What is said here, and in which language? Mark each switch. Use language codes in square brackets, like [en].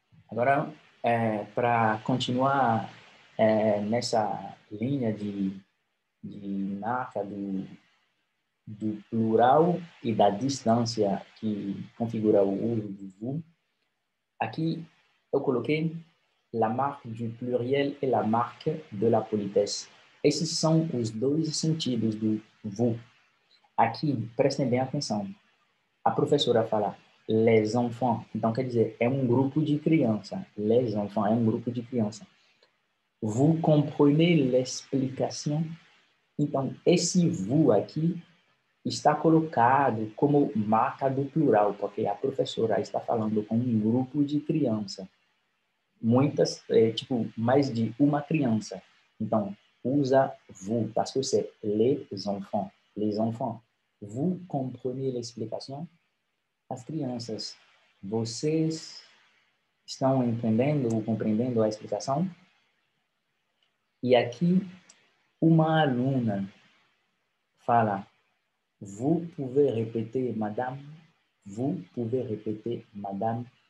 [pt] Agora, para continuar nessa linha de marca do plural e da distância que configura o uso do vous, aqui eu coloquei [fr] la marque du pluriel et la marque de la politesse. [pt] Esses são os dois sentidos do vous. Aqui, prestem bem atenção. A professora fala [fr] les enfants, [pt] então quer dizer, é um grupo de criança. Les enfants é um grupo de criança. [fr] Vous comprenez l'explication? [pt] Então, esse vous aqui está colocado como marca do plural, porque a professora está falando com um grupo de criança. Muitas, tipo, mais de uma criança. Então, usa vous, [fr] parce que c'est les enfants. Les enfants. Vous comprenez l'explication? [pt] As crianças, vocês estão entendendo ou compreendendo a explicação? E aqui, uma aluna fala: [fr] vous pouvez répéter, madame? Vous pouvez répéter, madame?